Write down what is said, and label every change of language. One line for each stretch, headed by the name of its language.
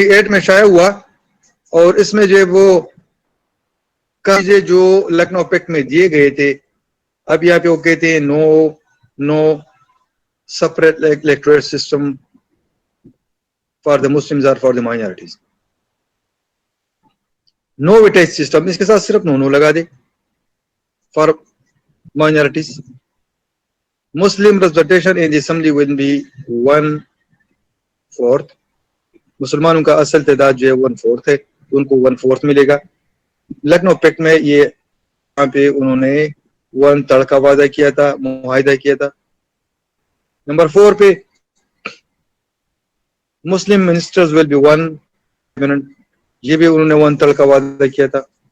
Urdu: میں شائع ہوا, اور اس میں جو وہ قاعدے جو لکھنؤ پیکٹ میں دیے گئے تھے, اب یہاں پہ وہ کہتے ہیں
English: no separate electoral system for the Muslims اور for the minorities, no weightage system,
Urdu: اس کے ساتھ صرف نو لگا دے
English: For minorities. Muslim representation in the assembly will be 1/4.
Urdu: مسلمانوں کا اصل تعداد جو ہے 1/4 ہے, ان کو 1/4 ملے گا. لکھنؤ پیکٹ میں یہ یہاں پہ انہوں نے 1/3 کا وعدہ کیا تھا, معاہدہ کیا تھا. نمبر 4 پہ
English: Muslim ministers will be 1,
Urdu: یہ بھی انہوں نے 1/3 کا وعدہ کیا تھا.